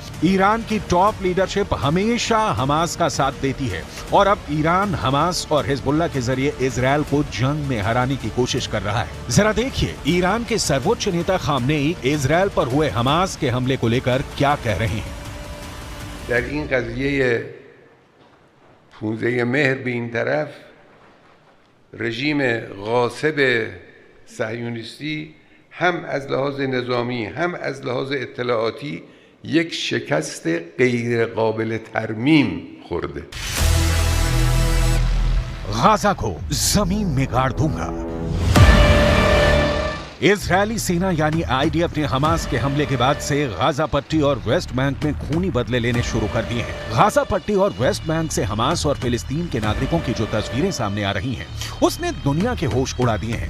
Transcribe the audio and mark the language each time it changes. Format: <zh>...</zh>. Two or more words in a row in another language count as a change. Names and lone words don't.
<hi>ईरान की टॉप लीडरशिप हमेशा हमास का साथ देती है और अब ईरान हमास और हिजबुल्लाह के जरिए इजरायल को जंग में हराने की कोशिश कर रहा है। जरा देखिए ईरान के सर्वोच्च नेता खामनेई इजरायल पर हुए हमास के हमले को लेकर क्या कह रहे हैं।</hi> <fa>در این قضیه پوزه مهر به این طرف رژیم غاصب صهیونیستی هم از لحاظ نظامی هم از لحاظ اطلاعاتی یک شکست غیر قابل ترمیم خورده.</fa> <hi>गाजा को जमीन में गाड़ दूंगा। इजरायली सेना यानी IDF ने हमास के हमले के बाद से गाजा पट्टी और वेस्ट बैंक में खूनी बदले लेने शुरू कर दिए हैं। गाजा पट्टी और वेस्ट बैंक से हमास और फिलिस्तीन के नागरिकों की जो तस्वीरें सामने आ रही हैं, उसने दुनिया के होश उड़ा दिए हैं।</hi>